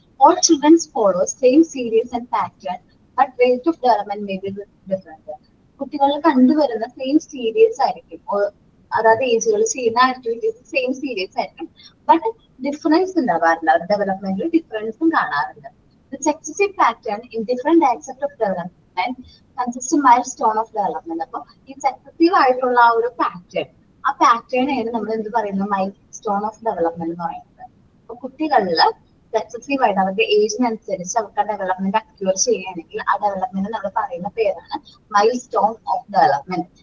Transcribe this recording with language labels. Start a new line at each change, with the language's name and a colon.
English: All childrens follow same series and pattern but rate of development may be different.
Malayalam: കുട്ടികളിൽ കണ്ടുവരുന്ന same series ആയിരിക്കും, അതായത് ഏജുകൾ ചെയ്യുന്ന activities same series ആയിരിക്കും, but difference ഉണ്ടാവാറുണ്ട്, അവരുടെ ഡെവലപ്മെന്റിൽ ഡിഫറൻസും കാണാറുണ്ട്.
English: The successive pattern in different aspects of development consists of milestone of development.
Malayalam: അപ്പോൾ ഈ സക്സസീവ് ആയിട്ടുള്ള ആ ഒരു പാറ്റേൺ, ആ പാറ്റേണാണ് നമ്മൾ എന്ത് പറയുന്നത്,
English: milestone of development
Malayalam: എന്ന് പറയുന്നത്. അപ്പൊ കുട്ടികളിൽ സക്സസീവ് ആയിട്ട് അവരുടെ ഏജിനനുസരിച്ച് അവർക്ക് ആ ഡെവലപ്മെന്റ് അക്യൂർ ചെയ്യുകയാണെങ്കിൽ ആ ഡെവലപ്മെന്റ് നമ്മൾ പറയുന്ന പേരാണ്
English: Milestone of development.